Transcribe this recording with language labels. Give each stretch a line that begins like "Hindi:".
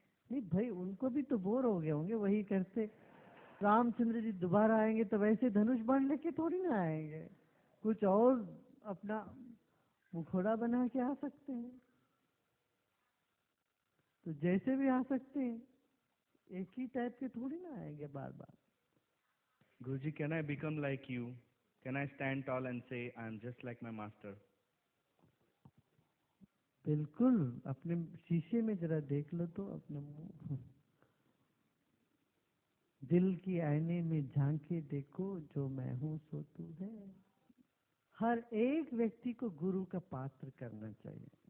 Hindi: नहीं भाई, उनको भी तो बोर हो गए होंगे वही करते। रामचंद्र जी दोबारा आएंगे तो वैसे धनुष बाण लेके थोड़ी ना आएंगे, कुछ और अपना मुखोड़ा बना के आ सकते हैं। तो जैसे भी आ सकते हैं, एक ही टाइप के थोड़ी ना आएंगे बार बार।
English: Guruji, can I become like you? Can I stand tall and say I am just like my master?
Hindi: बिल्कुल, अपने शीशे में जरा देख लो तो अपने मुंह, दिल की आईने में झांके देखो, जो मैं हूं सो तू है। हर एक व्यक्ति को गुरु का पात्र करना चाहिए।